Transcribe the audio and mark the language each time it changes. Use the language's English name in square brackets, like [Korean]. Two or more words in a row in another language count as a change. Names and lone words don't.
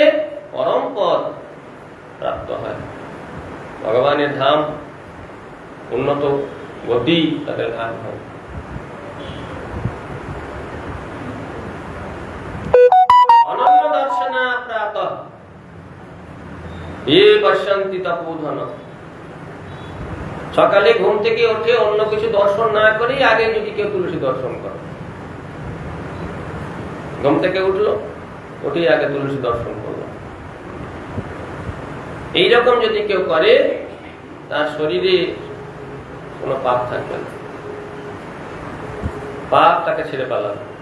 [Bangla] পরম পদ প্রাপ্ত হয়, ভগবানের ধাম, উন্নত গতি তাদের ধাম হয়। [Sanskrit] অনন্য দর্শনা প্রাতঃ ये पश्यन्ति तपोधन, [Bangla] সকালে ঘুম থেকে উঠে অন্য কিছু দর্শন না করে আগে যদি কেউ তুলসী দর্শন করে, ঘুম থেকে উঠলো, উঠে আগে তুলসী দর্শন করলো, এইরকম যদি কেউ করে, তার শরীরে কোনো পাপ থাকবে না, পাপ তাকে ছেড়ে পালাবে।